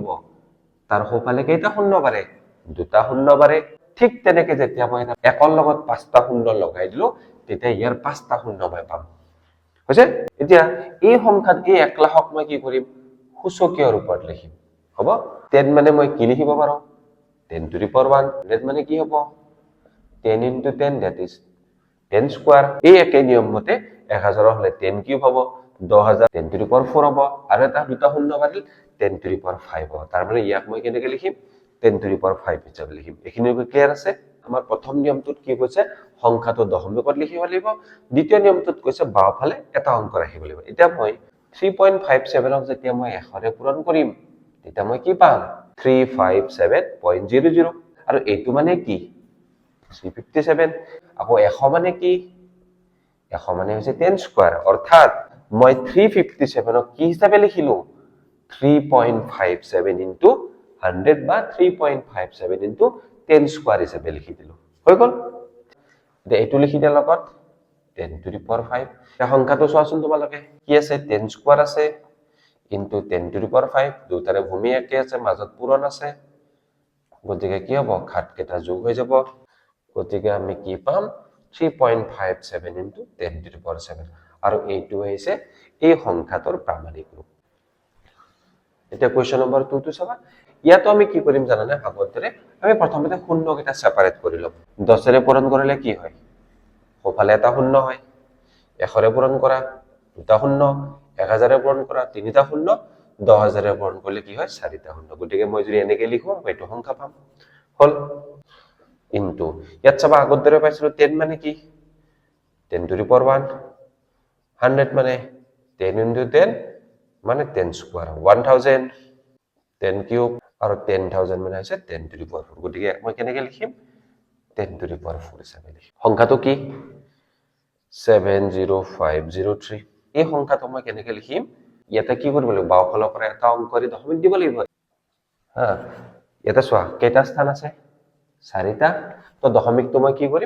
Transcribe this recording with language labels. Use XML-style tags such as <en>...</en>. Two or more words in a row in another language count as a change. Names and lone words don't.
<as>তাৰ সোঁফালে কেইটা শূন্য বাঢ়ে দুটা শূন্য বাঢ়ে ঠিক তেনেকে যেতিয়া মই একৰ লগত পাঁচটা শূন্য লগাই দিলো তেতিয়া ইয়াৰ পাঁচটা শূন্য মই পাম হৈছে এতিয়া এই সংখ্যাত এই 1 লাখক মই কি কৰিম সূচকীয় ৰূপত লিখিম হ'ব 10 মানে মই কি লিখিব পাৰো</as> <en>10 to the power 1 that</en> <as>মানে কি হ'ব</as> <en>10 into 10 that is 10 square</en> <as>এই একে নিয়ম মতে 1000 হলে 10 কিউব হ'ব 10000</as> <en>10 to the power 4</en> <as>হ'ব আৰু এটা দুটা শূন্য বাঢ়িল</as> <en>10 to the power 5</en> <as>হ'ব তাৰ মানে ইয়াক মই কেনেকৈ লিখিম</as> <en>10 to the power 5</en> <as>হিচাপে লিখিম এইখিনি ক্লিয়াৰ আছে আমাৰ প্ৰথম নিয়মটোত কি কৈছে সংখ্যাটো দশমিকত লিখিব লাগিব দ্বিতীয় নিয়মটোত কৈছে বাওঁফালে এটা অংক ৰাখিব লাগিব এতিয়া মই 3.57 ক যেতিয়া মই 100 ৰে পূৰণ কৰিম তেতিয়া মই কি পাম 357.00 আৰু এইটো মানে কি 357 আকৌ 100 মানে কি 100 মানে হৈছে 10 স্কয়াৰ অৰ্থাৎ মই 357 ক কি হিচাপে লিখিলো 3.57 into 100 বা 3.57 into 10 স্কয়াৰ হিচাপে লিখি দিলো হৈ গল এইটো লিখি দিয়াৰ লগত</as> <en>10 to the power 5</en> <as>এই সংখ্যাটো চোৱাচোন তোমালোকে কি আছে 10 স্কয়াৰ আছে</as> <en>into 10 to the power 5</en> <as>দুটাৰে ভূমি একে আছে মাজত পূৰণ আছে গতিকে কি হ'ব ঘাত কেইটা যোগ হৈ যাব গতিকে আমি কি পাম</as> <en>3.57 into 10 to the power 7</en> <as>আৰু এইটো হৈছে এই সংখ্যাটোৰ প্ৰামাণিক ৰূপ এতিয়া</as> <en>question number</en> <as>2 টো চাবা ইয়াতো আমি কি কৰিম জানানে ভাগৰ দৰে আমি প্ৰথমতে শূন্য কেইটা সেপাৰেট কৰি লম 10 ৰে পূৰণ কৰিলে কি হয় সোঁফালে এটা শূন্য হয় 100 ৰে পূৰণ কৰা দুটা শূন্য 1000 ৰে পূৰণ কৰা তিনিটা শূন্য 10000 ৰে পূৰণ কৰিলে কি হয় চাৰিটা শূন্য গতিকে মই যদি এনেকৈ লিখো এইটো সংখ্যা পাম হল ইনটু ইয়াত চাবা আগৰ দৰে পাইছিলো 10 মানে কি</as> <en>10 to the power 1</en> <as>100 মানে 10 into 10 মানে 10 স্কয়াৰ 1000 10 কিউব আৰু 10000 মানে হৈছে</as> <en>10 to the power 4</en> <as>গতিকে মই কেনেকৈ লিখিম</as> <en>10 to the power 4</en> <as>হিচাপে লিখিম সংখ্যাটো কি 70503 এই সংখ্যাটো মই কেনেকৈ লিখিম ইয়াতে কি কৰিব লাগিব বাওঁফালৰ পৰা এটা অংক কৰি দশমিক দিব লাগিব হা ইয়াতে চোৱা কেইটা স্থান আছে চাৰিটা তো দশমিকটো মই কি কৰিম</as>